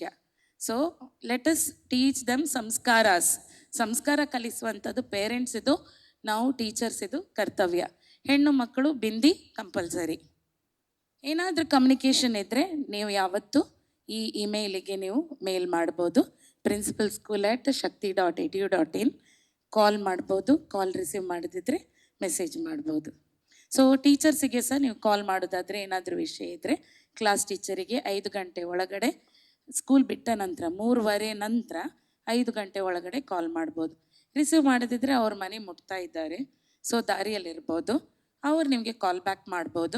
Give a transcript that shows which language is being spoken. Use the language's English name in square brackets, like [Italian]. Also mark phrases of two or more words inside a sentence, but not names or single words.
[English] So let's teach them samskaras. [Kannada] ಸಂಸ್ಕಾರ ಕಲಿಸುವಂಥದ್ದು ಪೇರೆಂಟ್ಸ್ ಇದು, ನಾವು ಟೀಚರ್ಸ್ ಇದು ಕರ್ತವ್ಯ. ಹೆಣ್ಣು ಮಕ್ಕಳು ಬಿಂದಿ ಕಂಪಲ್ಸರಿ. ಏನಾದರೂ ಕಮ್ಯುನಿಕೇಷನ್ ಇದ್ದರೆ ನೀವು ಯಾವತ್ತೂ ಈ ಇಮೇಲಿಗೆ ನೀವು ಮೇಲ್ ಮಾಡ್ಬೋದು, principalschool@shakti.edu.in. ಕಾಲ್ ಮಾಡ್ಬೋದು, [English] call receive [Kannada] ಮಾಡದಿದ್ದರೆ ಮೆಸೇಜ್ ಮಾಡ್ಬೋದು. ಸೊ ಟೀಚರ್ಸಿಗೆ ಸಹ ನೀವು ಕಾಲ್ ಮಾಡೋದಾದರೆ ಏನಾದರೂ ವಿಷಯ ಇದ್ದರೆ [English] class teacherige [Kannada] 5 ಗಂಟೆ ಒಳಗಡೆ, ಸ್ಕೂಲ್ ಬಿಟ್ಟ ನಂತರ 3:15 ನಂತರ 5 ಗಂಟೆ ಒಳಗಡೆ ಕಾಲ್ ಮಾಡ್ಬೋದು. ರಿಸೀವ್ ಮಾಡದಿದ್ದರೆ ಅವ್ರ ಮನೆ ಮುಟ್ತಾ ಇದ್ದಾರೆ, ಸೊ ದಾರಿಯಲ್ಲಿರ್ಬೋದು, ಅವ್ರು ನಿಮಗೆ [English] call back [Kannada] ಮಾಡ್ಬೋದು.